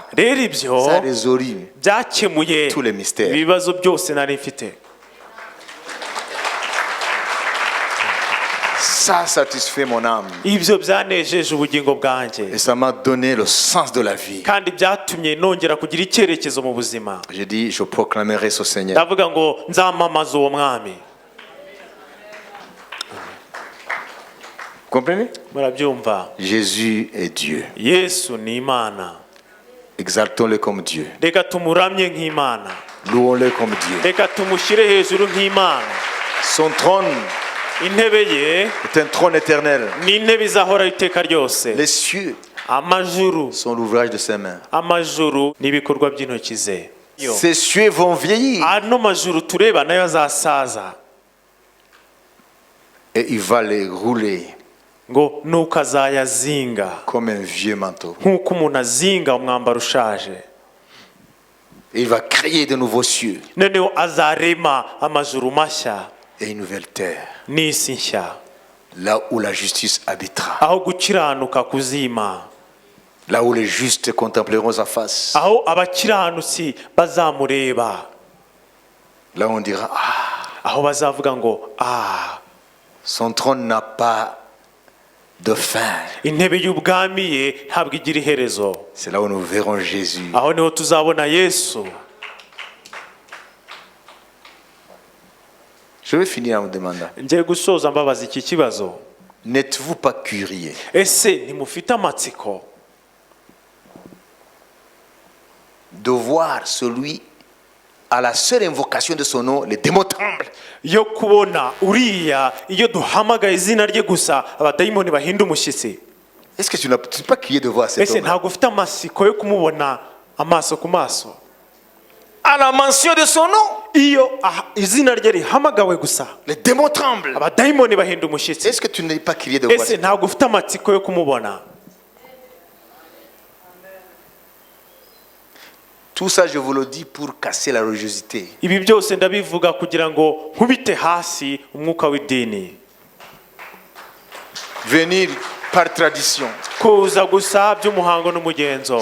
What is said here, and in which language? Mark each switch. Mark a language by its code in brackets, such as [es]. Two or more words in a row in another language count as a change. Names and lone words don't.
[rw] rero ibyo [fr] ça résout [rw] byakemuye [fr] tous les mystères. [rw] ibibazo byose nari mfite. [fr] Ça satisfait mon âme [rw] ibyo byanejeje ubugingo bwanjye, [fr] et ça m'a donné le sens de la vie. [rw] kandi byatumye nongera kugira icyerekezo mu buzima. [fr] J'ai dit, je proclamerai ce Seigneur. [rw] ndavuga ngo nzamamaza uwo mwami. [fr] Comprenez? [rw] murabyumva? [fr] Jésus est Dieu. [rw] Yesu ni Imana, [fr] Exaltons-le comme Dieu. [rw] reka tumuramye nk'Imana, [fr] Louons-le comme Dieu. [rw] reka tumushyire hejuru nk'Imana. [fr] Son trône [rw] intebe ye [fr] est un trône éternel. [rw] ni intebe izahora iteka ryose. [fr] Les cieux [rw] amajuru [fr] sont l'ouvrage de ses mains. [rw] amajuru ni ibikorwa by'intoki ze. [fr] Ces cieux vont vieillir [rw] ano majuru tureba nayo azasaza, [fr] et il va les rouler [rw] ngo nuko azayazinga [fr] comme un vieux manteau. [rw] nk'uko umuntu azinga umwambaro ushaje. [fr] Et il va créer de nouveaux cieux [rw] noneho azarema amajuru mashya [fr] et une nouvelle terre, [rw] n'isi nshya, [fr] là où la justice habitera, [rw] aho gukiranuka kuzima, [fr] là où les justes contempleront sa face, [rw] aho abakiranutsi bazamureba, [fr] là où on dira, ah, [rw] aho bazavuga ngo [fr] son trône n'a pas de fin. [rw] intebe y'ubwami ye ntabwo igira iherezo. [fr] C'est là où nous verrons Jésus. [rw] aho niho tuzabona Yesu. [fr] Je vais finir en vous demandant, [rw] ngiye gusoza mbabaza iki kibazo, [fr] n'êtes-vous pas curieux [rw] ese ntimufite amatsiko [fr] de voir celui à la seule invocation de son nom, les démons tremblent? [rw] yo kubona uriya iyo duhamagaye izina rye gusa abadayimoni bahinda umushyitsi? [fr] Est-ce que tu n'es pas curieux de voir cet [rw] ese [fr] homme? [rw] ntabwo ufite amatsiko yo kumubona amaso ku maso? [fr] À la mention de son nom, [rw] iyo izina rye rihamagawe gusa [fr] les démons tremblent. [rw] abadayimoni bahinda umushyitsi. [fr] Est-ce que tu n'es pas curieux de voir [rw] ese [fr] cet homme? [rw] ntabwo ufite amatsiko yo kumubona? [fr] Tout ça, je vous le dis pour casser la religiosité. [rw] ibi byose ndabivuga kugira ngo nkubite hasi umwuka w'idini, [fr] Venir par tradition. [rw] kuza gusa by'umuhango n'umugenzo.